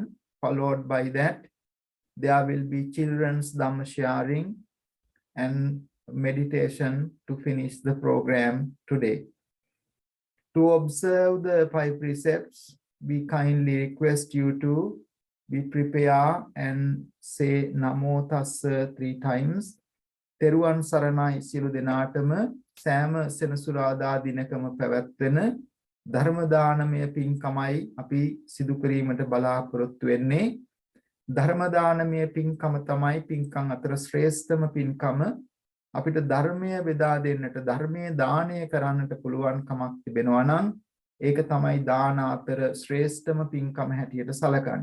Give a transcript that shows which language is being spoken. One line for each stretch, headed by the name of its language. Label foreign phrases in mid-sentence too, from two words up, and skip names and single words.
English: Followed by that, there will be children's Dhamma sharing and meditation to finish the program today. To observe the 5 precepts, we kindly request you to be prepared and say
Pali: Namo Tassa
English: 3 times.
Sinhala: තෙරුවන් සරණයි සිලු දෙනටම සෑම සෙනසුරාදා දිනකම පැවැත්වෙන ධර්ම දානමය පින්කමයි අපි සිදු කිරීමට බලාපොරොත්තු වෙන්නේ. ධර්ම දානමය පින්කම තමයි පින්කම් අතර ශ්‍රේෂ්ඨම පින්කම. අපිට ධර්මය බෙදා දෙන්නට ධර්මයේ දානය කරන්නට පුළුවන් කමක් තිබෙනවා නම් ඒක තමයි දාන අතර ශ්‍රේෂ්ඨම පින්කම හැටියට සැලකන්නේ.